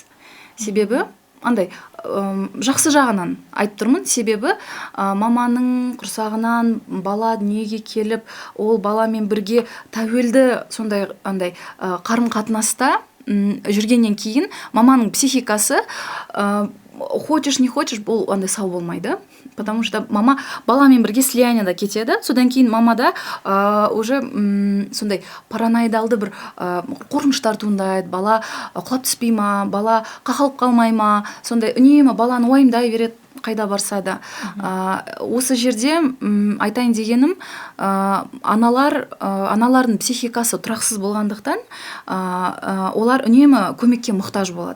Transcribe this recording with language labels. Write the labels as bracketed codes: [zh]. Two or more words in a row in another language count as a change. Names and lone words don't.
[kk] Себебі жақсы жағынан айтып тұрмын. Себебі маманың құрсағынан бала дүниеге келіп, ол баламен бірге тәуелді сондай қарым-қатынаста жүргеннен кейін маманың психикасы [ru] хочешь не хочешь [kk] бұл сау болмайды. [ru] Потому что [kk] мама баламен бірге слиянияда кетеді. Содан кейін мамада уже сондай параноидалды бір қорқыныштар туындайды. Бала құлап түспей ма, бала қақалып қалмай ма, сондай үнемі баланы уайымдай береді қайда барса да. Осы жерде айтайын дегенім, аналардың психикасы тұрақсыз болғандықтан олар үнемі көмекке мұқтаж болады.